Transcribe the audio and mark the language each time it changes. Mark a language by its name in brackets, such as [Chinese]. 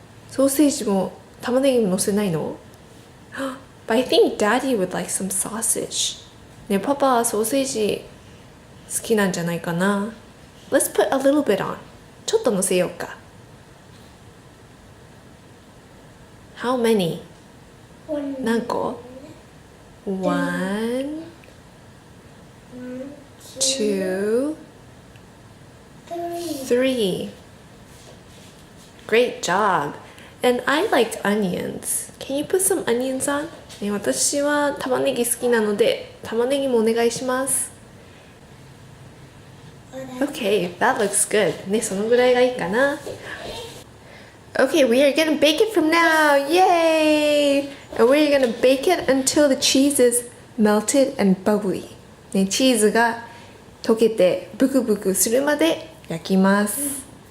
[Japanese] ソーセージも玉ねぎも乗せないの？ [English] But I think Daddy would like some sausage. [Japanese] ね、パパはソーセージ好きなんじゃないかな。 [English] Let's put a little bit on. [Japanese] ちょっと乗せようか。 [English] How many? [Japanese] 何個？ [English] 1, 2, 3. Great job. And I liked onions. Can you put some onions on? [Japanese] ね、私は玉ねぎ好きなので玉ねぎもお願いします。 [English] Okay, that looks good. [Japanese] ね、そのぐらいがいいかな。 [English] Okay, we are gonna bake it from now. Yay! And we're gonna bake it until the cheese is melted and bubbly. [Japanese] ね、チーズが溶けてブクブクするまで焼きます。